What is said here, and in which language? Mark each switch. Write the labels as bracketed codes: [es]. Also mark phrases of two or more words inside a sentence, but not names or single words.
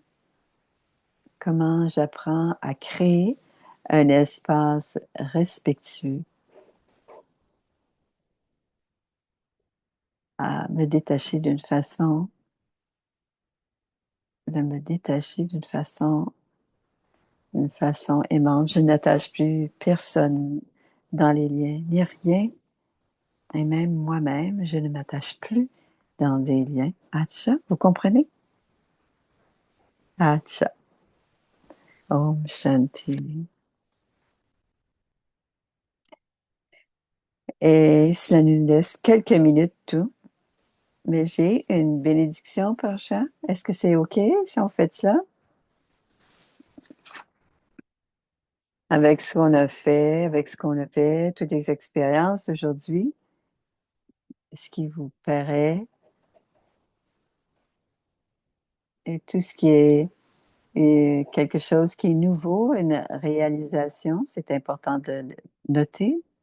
[fr] Comment j'apprends à créer un espace respectueux, à me détacher de me détacher d'une façon aimante. Je n'attache plus personne dans les liens, ni rien, et même moi-même, je ne m'attache plus dans des liens. Atcha, vous comprenez? Atcha. [hi] ओम शांति. [fr] Et cela nous laisse quelques minutes tout. Mais j'ai une bénédiction par chat. Est-ce que c'est OK si on fait ça? Avec ce qu'on a fait, avec ce qu'on a fait, toutes les expériences aujourd'hui, ce qui vous paraît et tout ce qui est quelque chose qui est nouveau, une réalisation, c'est important de le noter.